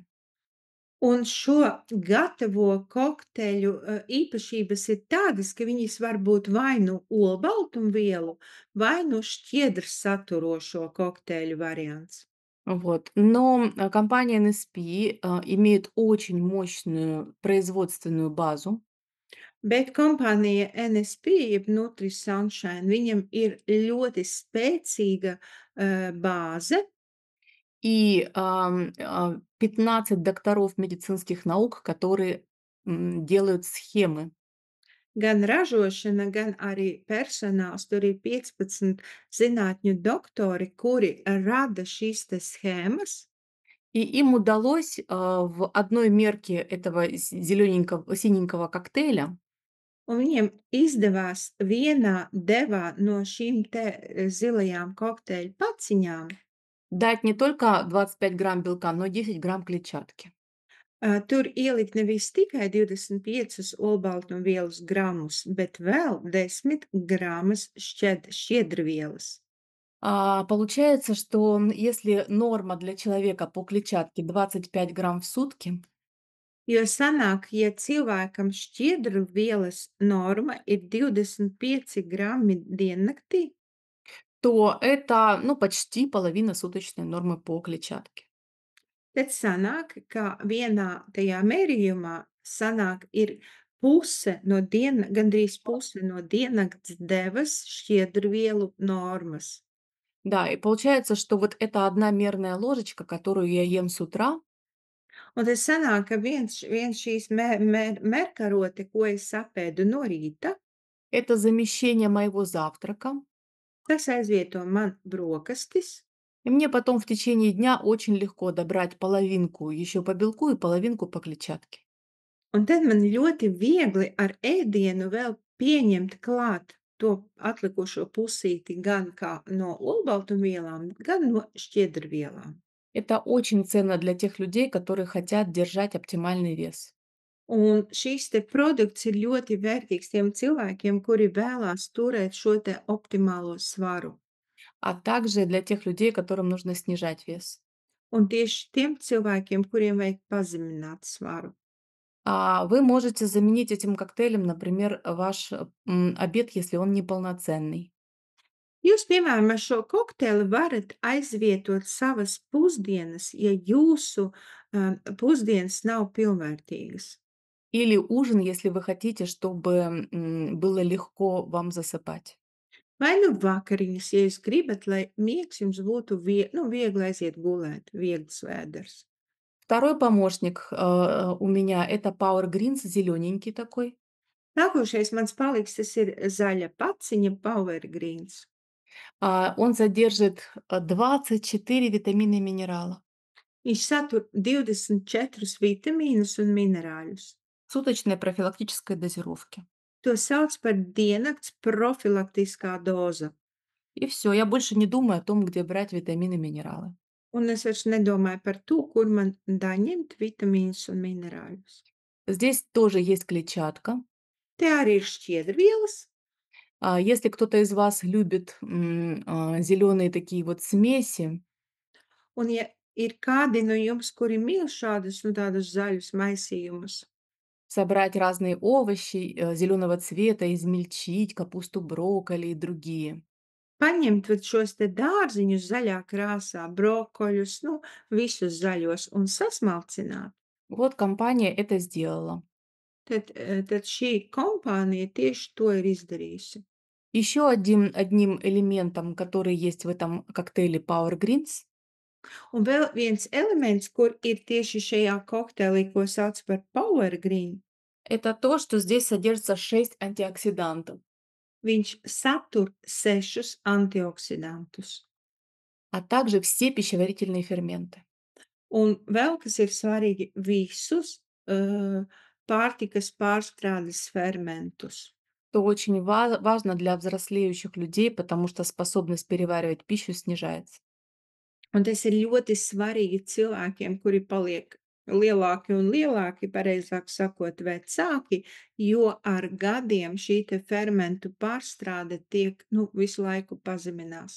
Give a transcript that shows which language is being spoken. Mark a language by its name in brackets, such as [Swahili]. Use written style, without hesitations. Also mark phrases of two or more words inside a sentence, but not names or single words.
[Latvian] Un šo gatavo kokteļu īpašības ir tādas, ka viņas var būt vai nu olbaltumvielu, vai nu šķiedras saturošo kokteļu variants. [Russian] Вот. Но, компания NSP, имеет очень мощную производственную базу. [Latvian] Bet kompānija NSP, jeb Nutri-Sunshine, viņam ir ļoti spēcīga, bāze, [Russian] И, 15 докторов медицинских наук, которые, делают схемы. [Latvian] gan ražošana, gan arī personāls. Tur ir 15 zinātņu doktori, kuri rada šīs te schēmas, [Russian] И им удалось, в одной мерке этого зелененького синенького коктейля [Latvian] un viņiem izdevās vienā devā no šīm te, zilajām kokteļu paciņām, [Russian] дать не только 25 грамм белка, но и 10 грамм клетчатки. [Latvian] tur ielikt nevis tikai 25 olbaltumvielas gramus, bet vēl 10 gramas šķiedrvielas. [Russian] Получается, что, если норма для человека по клетчатке 25 грамм в сутки, [Latvian] Jo sanāk, ja cilvēkam šķiedrvielas norma ir 25 grami diennaktī, [Russian] то это, ну, почти половина суточной нормы по клетчатке. [Latvian] tad sanāk, ka vienā tajā mērījumā sanāk ir puse no gandrīz puse no diennakts devas šķiedrvielu normas. [Russian] Да, и получается, что вот эта одна мерная ложечка, которую я ем с утра, [Latvian] Un tad sanāk, ka viens šīs merkarote, ko es apēdu no rīta, [Russian] это замещение моего завтрака. [Latvian] tas aizvieto man brokastis. [Russian] И мне потом в течение дня очень легко добрать половинку еще по белку и половинку по клетчатке. [Latvian] Un tad man ļoti viegli ar ēdienu vēl pieņemt klāt to atlikušo pusīti gan kā no olbaltumvielām, gan no šķiedrvielām. [Russian] Это очень ценно для тех людей, которые хотят держать оптимальный вес. [Latvian] Un šīs te produkts ir ļoti vērtīgs tiem cilvēkiem, kuri vēlās turēt šo te optimālo svaru. [Russian] А также для тех людей, которым нужно снижать вес. [Latvian] Un tieši tiem cilvēkiem, kuriem vajag pazemināt svaru. [Russian] Вы можете заменить этим коктейлем, например, ваш обед, если он неполноценный. [Latvian] Jūs, piemēram, ar šo kokteili varat aizvietot savas pusdienas, ja jūsu pusdienas nav pilnvērtīgas. [Russian] Или ужин, если вы хотите, чтобы было легко вам засыпать. [Latvian] Vai nu vakariņas, ja jūs gribat, lai miegs jums būtu viegli aiziet gulēt, viegls vēders. [Russian] Второй помощник, у меня — это Power Greens, зелененький такой. [Latvian] Nākošais mans palīgs, tas ir zaļa paciņa Power Greens. [Russian] Он содержит, 24 витамина и минерала. [Latvian] Viņš satur 24 vitamīnus un minerāļus. [Russian] Суточной профилактической дозировки. [Latvian] To sauc par diennakts profilaktiskā doza. [Russian] И все, я больше не думаю о том, где брать витамины, минералы. [Latvian] Un es vairs nedomāju par to, kur man daņemt vitamīnus un minerāļus. [Russian] Здесь тоже есть клетчатка. [Latvian] Te arī ir šķiedrvielas, [Russian] Если кто-то из вас любит, зеленые такие вот смеси, [Latvian] un ja ir kādi no jums, kuri mīl šādus, nu, tādus zaļus maisījumus, [Russian] собрать разные овощи, зеленого цвета, измельчить капусту, брокколи и другие. [Latvian] paņemt vat šos te dārziņus zaļā krāsā, brokoļus, nu, visus zaļos un sasmalcināt, [Russian] Вот компания это сделала. [Latvian] tad šī kompānija tieši to ir izdarījusi. [Russian] Еще одним элементом, который есть в этом коктейле Power Greens, [Latvian] Un vēl viens elements, kur ir tieši šajā kokteilī, ko sauc par Power Green, [Russian] это то, что здесь содержится 6 антиоксидантов, [Latvian] viņš satur 6 antioksidantus. [Russian] а также все пищеварительные ферменты. [Latvian] Un vēl, kas ir svarīgi, visus pārtikas pārstrādes fermentus. [Russian] Это очень важно для взрослеющих людей, потому что способность переваривать пищу снижается. [Latvian] Un tas ir ļoti svarīgi cilvēkiem, kuri paliek lielāki un lielāki, pareizāk sakot, vecāki, jo ar gadiem šī te fermentu pārstrāde tiek, nu, visu laiku pazeminās.